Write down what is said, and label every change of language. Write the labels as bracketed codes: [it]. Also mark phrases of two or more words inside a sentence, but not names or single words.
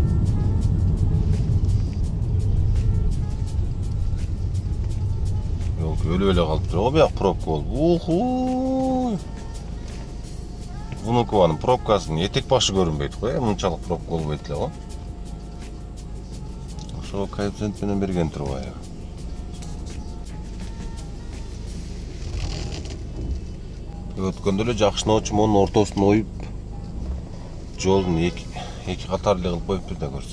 [kk] Өлі-өлі қалып тұр. О, бияқ пробка бол. Уху! Внукованың пробкасының етек башы көрінбейді қой. Мұншалық пробка болбайды ғой. [ky] Ошо коэффициент менен берген турбайбы. Өткөндө эле жакшы ночмонун ортосуна оюп, жолдун эки катарлы кылып коюптур да көрсө.